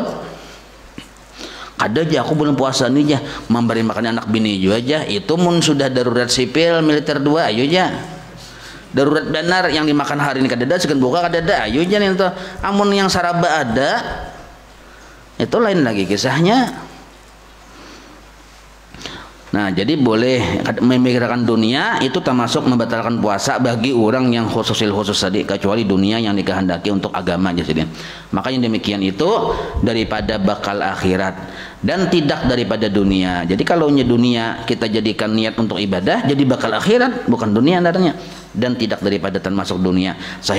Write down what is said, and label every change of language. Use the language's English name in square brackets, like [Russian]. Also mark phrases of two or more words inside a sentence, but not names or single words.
[Banjar] Ada aja aku belum puasa nih aja, memberi makan anak bini juga aja, itu mun sudah darurat sipil militer 2 ayo aja. Darurat benar yang dimakan hari ini kadada, segan buka kadada, ayo aja nih tuh. Amun yang saraba ada, itu lain lagi kisahnya. [Indonesian] Nah jadi boleh memikirkan dunia itu termasuk membatalkan puasa bagi orang yang khusus tadi, kecuali dunia yang dikehendaki untuk agama aja sih. Makanya demikian itu daripada bakal akhirat dan tidak daripada dunia. Jadi kalau dunia kita jadikan niat untuk ibadah jadi bakal akhirat bukan dunia antaranya, dan tidak daripada termasuk dunia.